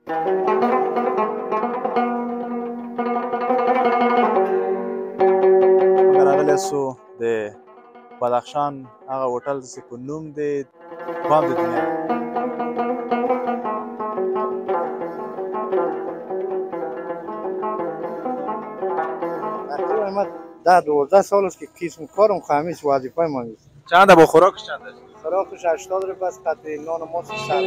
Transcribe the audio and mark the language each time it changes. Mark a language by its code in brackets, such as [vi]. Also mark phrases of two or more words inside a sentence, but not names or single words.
[ps] موږ راغلی سو د بدخشان هغه هوټل چې په نوم دی بام د دنیا. [fa] در 12 سال است که قسم کارم خمیس وظیفه ما نیست. چنده با خوراکش چنده؟ خوراکش 80 روپیه است، قطعه نان ما 300.